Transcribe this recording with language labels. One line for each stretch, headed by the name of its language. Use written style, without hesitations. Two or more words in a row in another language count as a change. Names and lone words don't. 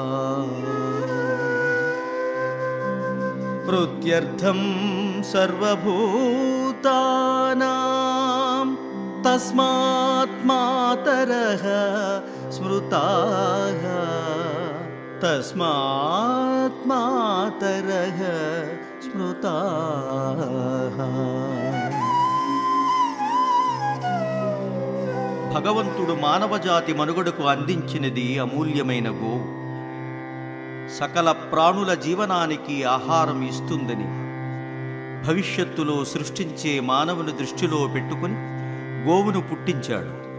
Sanskrit: प्रत्यर्थं सर्वभूतानां तस्मात् मातरः स्मृताः तस्मात् मातरः स्मृताः।
Telugu: భగవంతుడు మానవజాతి మనుగడకు అందించినది అమూల్యమైన గోవు. సకల ప్రాణుల జీవనానికి ఆహారం ఇస్తుందని భవిష్యత్తులో సృష్టించే మానవుని దృష్టిలో పెట్టుకుని గోవును పుట్టించాడు.